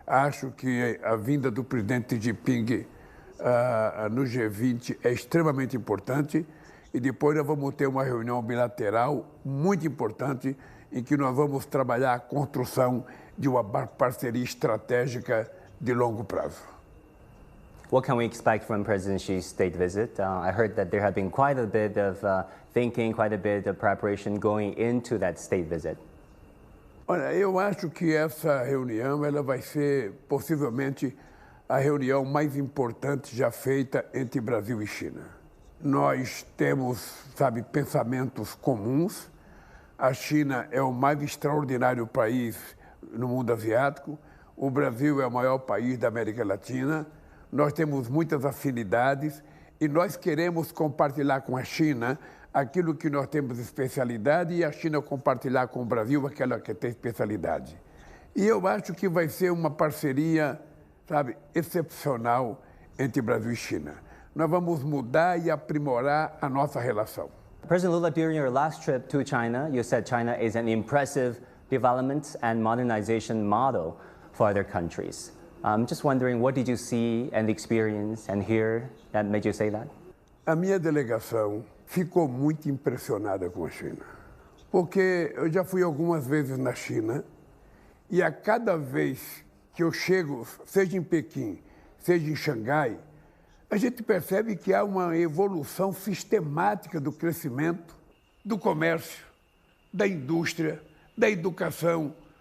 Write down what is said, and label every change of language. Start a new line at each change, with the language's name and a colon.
Portuguese: Acho que a vinda do presidente Xi Jinping no G20 é extremamente importante e depois nós vamos ter uma reunião bilateral muito importante em que nós vamos trabalhar a construção de uma parceria estratégica de longo prazo.
English: What can we expect from President Xi's state visit? I heard that there have been quite a bit of thinking, quite a bit of preparation going into that state visit.
Portuguese: Olha, eu acho que essa reunião ela vai ser possivelmente a reunião mais importante já feita entre Brasil e China. Nós temos, pensamentos comuns. A China é o mais extraordinário país no mundo asiático. O Brasil é o maior país da América Latina. Nós temos muitas afinidades e nós queremos compartilhar com a China aquilo que nós temos especialidade e a China compartilhar com o Brasil aquela que tem especialidade. E eu acho que vai ser uma parceria, excepcional entre Brasil e China. Nós vamos mudar e aprimorar a nossa relação.
English: President Lula, during your last trip to China, you said China is an impressive development and modernization model for other countries. I'm just wondering, what did you see and experience and hear that made you say that?
Portuguese: A minha delegação ficou muito impressionada com a China, porque eu já fui algumas vezes na China e a cada vez que eu chego, seja em Pequim, seja em Xangai, a gente percebe que há uma evolução sistemática do crescimento, do comércio, da indústria, da educação.